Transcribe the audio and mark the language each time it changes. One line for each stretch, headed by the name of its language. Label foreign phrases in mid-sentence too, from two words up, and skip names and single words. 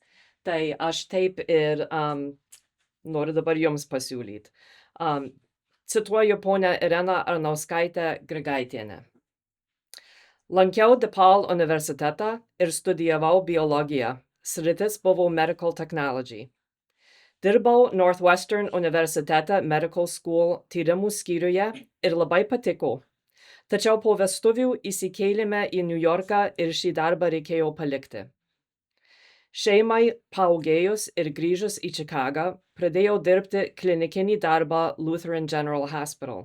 Lithuanian: Tai aš taip ir noriu dabar jums pasiūlyti. Cituoju ponę Ireną Arnauskaitę Grigaitienę. Lankiau DePaul universitetą ir studijavau biologiją. Sritis buvo
English: medical technology.
Lithuanian: Dirbau Northwestern universitete Medical School tyrimų skyriuje ir labai patiko. Tačiau po vestuvių įsikėlėme į New Yorką ir šį darbą reikėjo palikti. Šeimai paūgėjus ir grįžus į Čikagą, pradėjau dirbti klinikinį darbą Lutheran General Hospital.